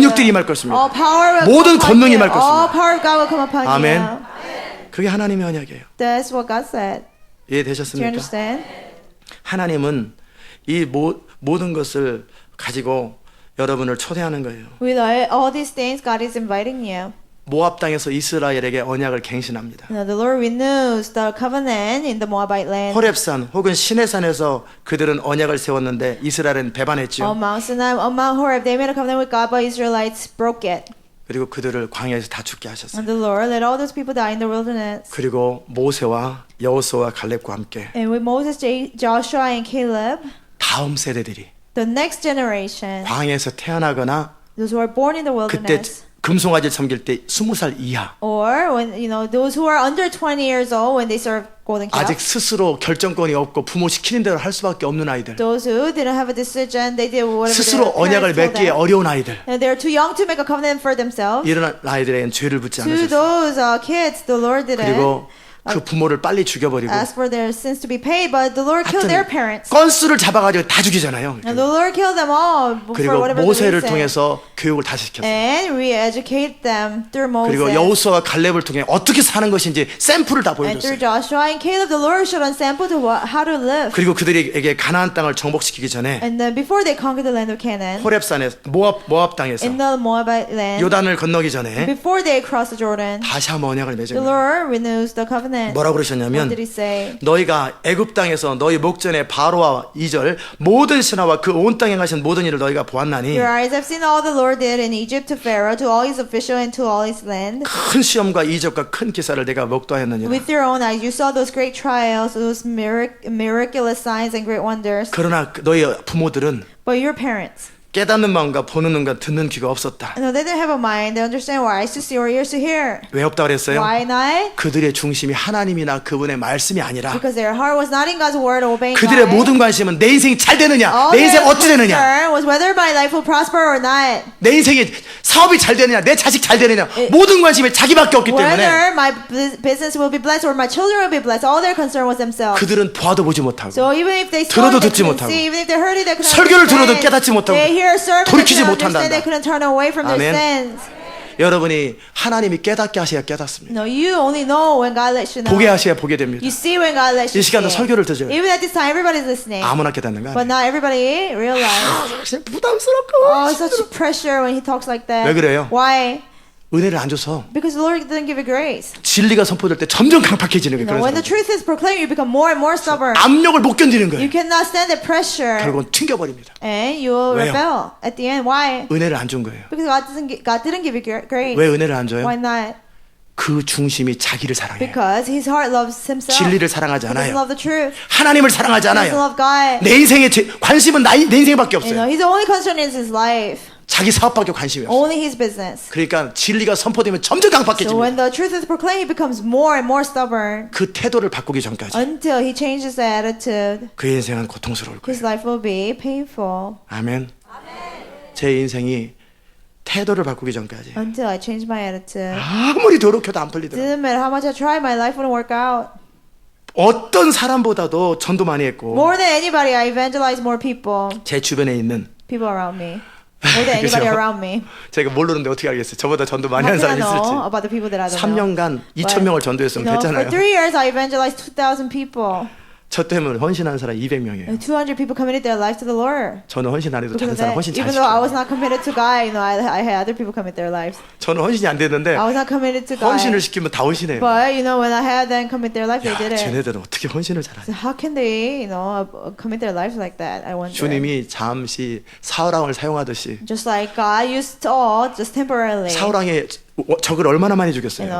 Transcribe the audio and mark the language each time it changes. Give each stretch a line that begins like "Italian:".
Korean: 능력들이 임할 것입니다.
English: All power will
Korean: 모든
English: come upon
Korean: 권능이
English: you.
Korean: 임할 것입니다.
English: All power of God will come upon
Korean: 아멘.
English: you.
Korean: 그게 하나님의 언약이에요.
English: That's what God said. Do you
Korean: 이해되셨습니까?
English: understand?
Korean: 하나님은 이 모든 것을 가지고 여러분을 초대하는 거예요.
English: With all these things, God is inviting you.
Korean: 모압 땅에서 이스라엘에게 언약을 갱신합니다.
English: The Lord renews the covenant in the Moabite land.
Korean: 호렙산 혹은 시내산에서 그들은 언약을 세웠는데 이스라엘은
English: On
Korean: 배반했죠.
English: Mount Sinai, on Mount Horeb, they made a covenant with God, but Israelites broke it.
Korean: 그리고 그들을 광야에서 다 죽게 하셨어요.
English: And the Lord let all those people die in the wilderness.
Korean: 그리고 모세와 여호수아와 갈렙과 함께
English: And with Moses, Joshua, and Caleb,
Korean: 다음 세대들이
English: the next generation,
Korean: 광야에서 태어나거나
English: those who are born in the
Korean: 그때
English: wilderness,
Korean: 금송아지를 섬길 때 20살 이하
English: or when those who are under 20 years old when they serve golden
Korean: 아직
English: calf,
Korean: 스스로 결정권이 없고 부모 시키는 대로 할 수밖에 없는 아이들,
English: those who didn't have a decision, they did whatever
Korean: 스스로
English: their
Korean: 언약을
English: parents told
Korean: 맺기에
English: them.
Korean: 어려운 아이들,
English: And they're too young to make a covenant for themselves.
Korean: 이런 아이들에겐 죄를 붙지
English: To
Korean: 않으셨어요.
English: those kids, the Lord didn't
Korean: 그리고 그 부모를 빨리 죽여버리고
English: ask for their sins to be paid, but the Lord killed their
Korean: 하여튼
English: parents.
Korean: 건수를 잡아가지고 다 죽이잖아요.
English: And the Lord killed them all for
Korean: 그리고
English: whatever the
Korean: 모세를
English: reason.
Korean: 통해서 교육을 다시 시켰어요.
English: And re-educate them through Moses.
Korean: 그리고 여호수아와 갈렙을 통해 어떻게 사는 것인지 샘플을 다
English: And through
Korean: 보여줬어요.
English: Joshua and Caleb, the Lord showed them sample to how to live.
Korean: 그리고 그들에게 가나안 땅을 정복시키기 전에
English: And then before they conquered the land of Canaan,
Korean: 호렙산에 모압 땅에서
English: in the Moabite land,
Korean: 요단을 건너기 전에
English: before they crossed the Jordan,
Korean: 다시 한번 언약을 맺은
English: the
Korean: 거예요.
English: Lord renews the covenant.
Korean: 뭐라고
English: What
Korean: 그러셨냐면
English: did he say?
Korean: 너희가 애굽 땅에서 너희 목전에 바로와 이절 모든 신하와 그 온 땅에 가신 모든 일을 너희가 보았나니
English: Your eyes have seen all the Lord did in Egypt to Pharaoh, to all his officials, and to all his land.
Korean: 큰 시험과 이적과 큰 기사를 내가 목도하였느니라.
English: With your own eyes, you saw those great trials, those miraculous signs and great wonders.
Korean: 그러나 너희 부모들은
English: But your parents,
Korean: 깨닫는 마음과 보는 눈과 듣는 귀가 없었다.
English: No, they didn't have a mind. They understand or eyes to see or ears to hear.
Korean: 왜 없다 그랬어요?
English: Why not?
Korean: 그들의 중심이 하나님이나 그분의 말씀이 아니라
English: Because their heart was not in God's word, obeying
Korean: 그들의
English: God.
Korean: 모든 관심은 내 인생이 잘 되느냐,
English: All
Korean: 내 인생
English: their
Korean: 어찌 되느냐,
English: concern was whether my life will prosper or not.
Korean: 내 인생이 사업이 잘 되느냐, 내 자식 잘 되느냐, 모든 관심이 자기밖에 없기 때문에
English: Whether my business will be blessed or my children will be blessed, all their concern was themselves.
Korean: 그들은 봐도 보지 못하고
English: So even if they saw
Korean: 들어도
English: it, they
Korean: 듣지
English: couldn't
Korean: 못하고
English: see. Even if they heard it, they couldn't
Korean: 설교를 들어도
English: understand.
Korean: 깨닫지 못하고
English: They hear a sermon, they
Korean: 돌이키지
English: couldn't
Korean: 못한단다.
English: understand. They couldn't turn away from their
Korean: 아멘.
English: sins.
Korean: 여러분이 하나님이 깨닫게 하셔야 깨닫습니다.
English: No, you only know when God lets you know.
Korean: 보게 하셔야 보게 됩니다.
English: You see when God lets
Korean: 이
English: you
Korean: 시간도
English: see.
Korean: 설교를 들어요.
English: Even at this time, everybody's listening.
Korean: 아무나 깨닫는 거
English: But
Korean: 아니에요.
English: not everybody realize.
Korean: 그냥 부담스럽고
English: Oh, such pressure when he talks like that.
Korean: 왜 그래요?
English: Why?
Korean: 은혜를 안 줘서
English: Because the Lord didn't give you grace.
Korean: 진리가 선포될 때 점점 강팍해지는 거예요.
English: When the
Korean: 그래서
English: truth is proclaimed, you become more and more stubborn.
Korean: 압력을 못 견디는
English: You
Korean: 거예요.
English: cannot stand the pressure,
Korean: 결국은 튕겨버립니다.
English: and you will
Korean: 왜요?
English: rebel at the end. Why?
Korean: 은혜를 안 준 거예요.
English: Because God didn't give you grace.
Korean: 왜 은혜를 안 줘요?
English: Why not?
Korean: 그 중심이 자기를 사랑해요.
English: Because his heart loves himself.
Korean: 진리를 사랑하지
English: He doesn't
Korean: 않아요.
English: love the truth.
Korean: 하나님을 사랑하지
English: He doesn't
Korean: 않아요.
English: love God.
Korean: 내 인생의 관심은 내 인생밖에
English: You know,
Korean: 없어요.
English: his only concern is his life.
Korean: 자기 사업밖에 관심이 없어요.
English: Only his business.
Korean: 그러니까 진리가 선포되면 점점
English: So
Korean: 강팍해집니다.
English: when the truth is proclaimed, he becomes more and more stubborn
Korean: 그 태도를 바꾸기 전까지
English: until he changes the attitude.
Korean: 그의 인생은 고통스러울 거예요.
English: His life will be painful
Korean: 아멘. 제 인생이 태도를 바꾸기 전까지
English: until I change my attitude.
Korean: 아무리 노력해도 안 풀리더라고요.
English: Didn't matter how much I tried, my life wouldn't work out.
Korean: 어떤 사람보다도 전도 많이 했고
English: More than anybody, I evangelize more people,
Korean: 제 주변에 있는
English: people around me. More than anybody
Korean: 그죠?
English: around me.
Korean: 제가 모르는데 어떻게 알겠어요. 저보다 전도 많이
English: How
Korean: 한
English: can I know
Korean: 있을지.
English: about the people that I don't know?
Korean: 3년간 2,000명을 전도했으면
English: For
Korean: 됐잖아요.
English: 3 years, I evangelized 2,000 people.
Korean: 저 때문에 헌신하는 사람 200명이에요.
English: And 200 people committed their life to the Lord.
Korean: 저는 헌신 안 해도
English: Because
Korean: 다른
English: of
Korean: 사람 헌신 잘
English: even though I
Korean: 시켜요.
English: was not committed to God, I had other people commit their lives.
Korean: 저는 헌신이 안 됐는데
English: I was not committed to God.
Korean: 헌신을 시키면 다 헌신해요.
English: But when I had them commit their life, they
Korean: 야,
English: did it.
Korean: 쟤네들은 어떻게 헌신을 잘하냐.
English: So how can they, commit their lives like that? I wonder.
Korean: 주님이 잠시 사울왕을 사용하듯이
English: Just like God used Saul just temporarily.
Korean: 사울왕의 적을 얼마나 많이 죽였어요.